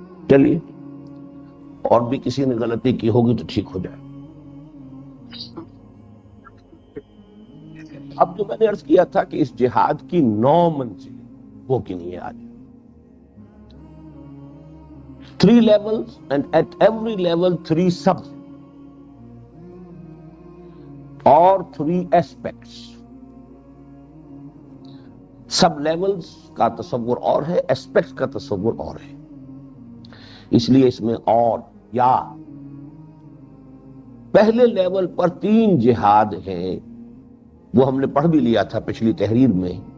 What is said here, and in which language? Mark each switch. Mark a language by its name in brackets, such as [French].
[Urdu] چلیے اور بھی کسی نے غلطی کی ہوگی تو ٹھیک ہو جائے. اب جو میں نے عرض کیا تھا کہ اس جہاد کی 9 منزل وہ کنی ہے آج. [English] 3 levels and at every level 3 sub [Urdu] اور [English] 3 aspects. [Urdu] سب لیولز کا تصور اور ہے، ایسپیکٹس کا تصور اور ہے. اس لیے اس میں اور یا پہلے لیول پر 3 جہاد ہیں، وہ ہم نے پڑھ بھی لیا تھا پچھلی تحریر میں.